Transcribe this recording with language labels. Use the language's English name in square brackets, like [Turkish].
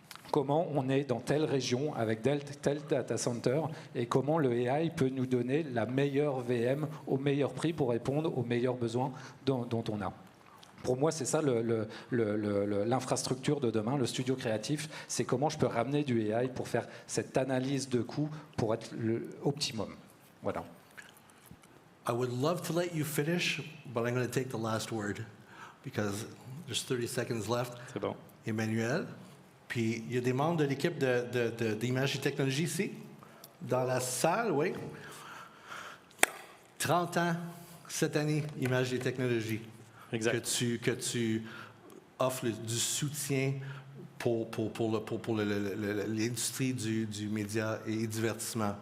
[French] Comment on est dans telle région avec tel data center et comment le AI peut nous donner la meilleure VM au meilleur prix pour répondre aux meilleurs besoins dont on a. Pour moi, c'est ça l'infrastructure de demain, le studio créatif, c'est comment je peux ramener du AI pour faire cette analyse de coûts pour être l'optimum. Voilà. [English] I would love to let you finish, but I'm going to take the last word because there's 30 seconds left. [French] C'est bon. Emmanuel. Puis, il y a des membres de l'équipe d'Images et Technologies ici, dans la salle, oui. 30 ans, cette année, Images et Technologies. Exact. Que tu offres du soutien pour l'industrie du média et divertissement.